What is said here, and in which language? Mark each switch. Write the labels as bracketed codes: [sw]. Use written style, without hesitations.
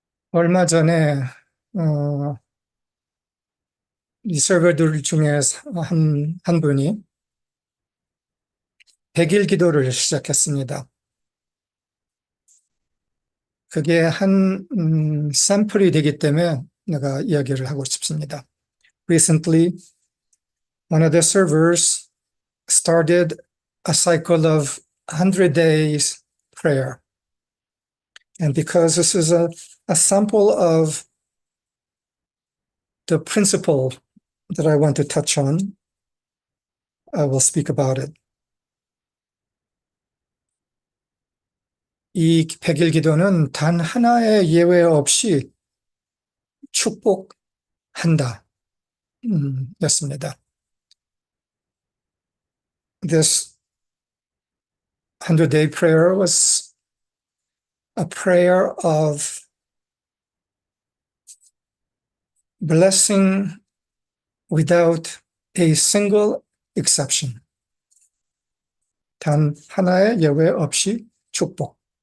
[ko] 얼마 전에 이 서버들 중에 한 분이 100일 기도를 시작했습니다. 그게 한 샘플이 되기 때문에 내가 이야기를 하고 싶습니다. [en] Recently, one of the servers started a cycle of 100 days prayer. And because this is a sample of the principle that I want to touch on, I will speak about it. [ko] 이 100일 기도는 단 하나의 예외 없이 축복한다. 였습니다. [en] This 100-day prayer was a prayer of blessing without a single exception. [ko] 단 하나의 예외 없이 축복.